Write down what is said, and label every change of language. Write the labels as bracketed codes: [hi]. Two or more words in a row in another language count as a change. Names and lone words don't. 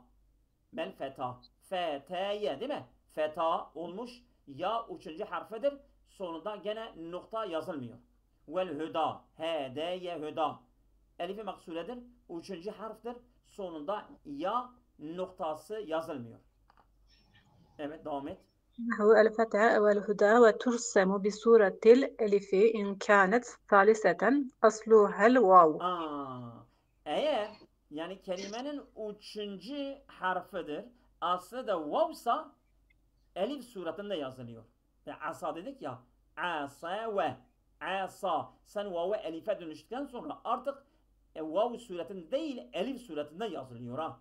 [tr] Bel feta. Feteye değil mi? Feta olmuş. Ya üçüncü harfidir. Sonunda gene nokta yazılmıyor. [ar] والهدى. [tr] Hedeye hüda. Elifi maksuredir. Üçüncü harftir. Sonunda ya noktası yazılmıyor. Evet devam et. [ar] نحو الفتى والهدى وترسم بصورة الألف إن كانت ثالثة أصلها الواو. [tr] Eğer yani kelimenin üçüncü harfidir. Aslı da vavsa elif suratında yazılıyor. Asa dedik ya. Asa ve. asa. Sen vav'ı elife dönüştükten sonra artık vav suretinde değil elif suretinde yazılıyor ha.